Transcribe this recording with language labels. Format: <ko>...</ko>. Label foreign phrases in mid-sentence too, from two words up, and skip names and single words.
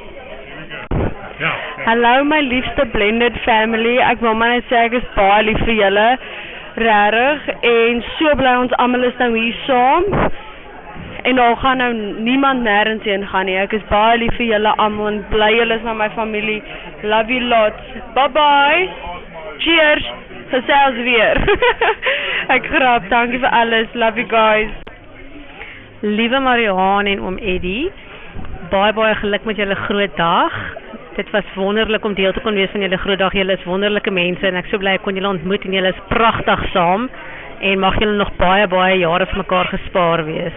<af>Hallo my liefste</af> <en>blended family,</en> <af>ek wil maar net sê ek is baie lief vir julle, regtig, en so bly ons almal is nou hier saam, en daar gaan nou niemand nêrens heen gaan nie, ek is baie lief vir julle almal, en bly julle is na my familie,</af> <en>love you lots, bye bye, cheers,</en> <af>gesels weer, ek grap, dankie vir alles,</af> <en>love you guys.</en> <af>Liewe Marianne en oom Eddie, baie geluk met julle groot dag. Dit was wonderlik om deel te kon wees van julle groot dag. Julle is wonderlike mense en ek so bly ek kon julle ontmoet en julle is pragtig saam en mag julle nog baie jare vir mekaar gespaar wees.</af>